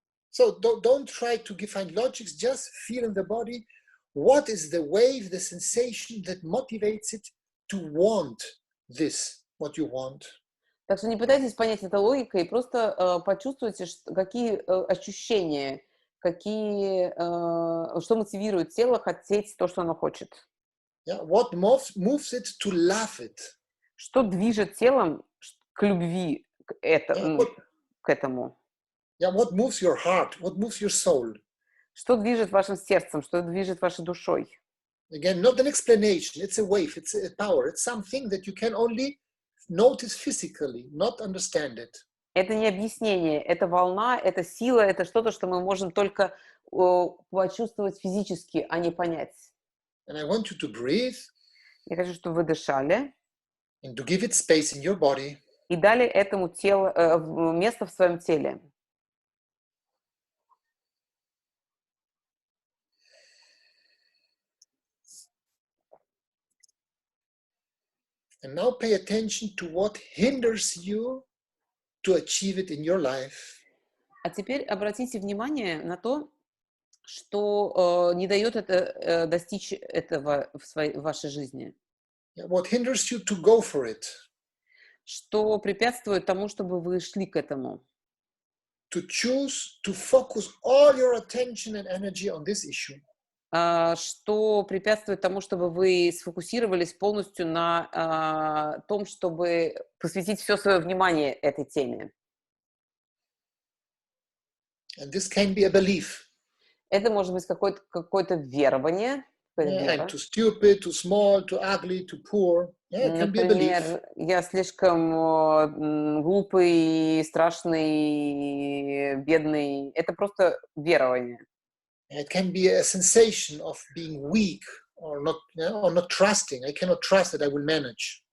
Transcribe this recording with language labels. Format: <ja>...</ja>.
<en>So don't try to find logics. Just feel in the body what is the wave, the sensation that motivates it to want this, what you want.</en> <ru>Так что не пытайтесь понять это логикой, просто почувствуйте, какие ощущения, что мотивирует тело хотеть то, что оно хочет.</ru> <en>Yeah, what moves it to love it?</en> <ru>Что движет телом к любви, к этому?</ru> <en>Yeah, what moves your heart? What moves your soul?</en> <ru>Что движет вашим сердцем? Что движет вашей душой?</ru> <en>Again, not an explanation. It's a wave. It's a power. It's something that you can only notice physically, not understand it.</en> <ru>Это не объяснение, это волна, это сила, это что-то, что мы можем только почувствовать физически, а не понять.</ru> <en>And I want you to breathe.</en> <ru>Я хочу, чтобы вы дышали.</ru> <en>And to give it space in your body.</en> <ru>И дали этому телу место в своем теле.</ru> <en>And now pay attention to what hinders you to achieve it in your life.</en> <ru>А теперь обратите внимание на то, что не дает это достичь этого в вашей жизни.</ru> <en>What hinders you to go for it?</en> <ru>Что препятствует тому, чтобы вы шли к этому?</ru> <en>To choose to focus all your attention and energy on this issue.</en> <ru>Что препятствует тому, чтобы вы сфокусировались полностью на том, чтобы посвятить все свое внимание этой теме.</ru> <en>And this can be a belief.</en> <ru>Это может быть какое-то верование.</ru> <en>I'm too stupid, too small, too ugly, too poor. Yeah, it can be a belief.</en> <ru>Например, я слишком глупый, страшный, бедный. Это просто верование.</ru> <en>It can be a sensation of being weak or not trusting. I cannot trust that I will manage.</en>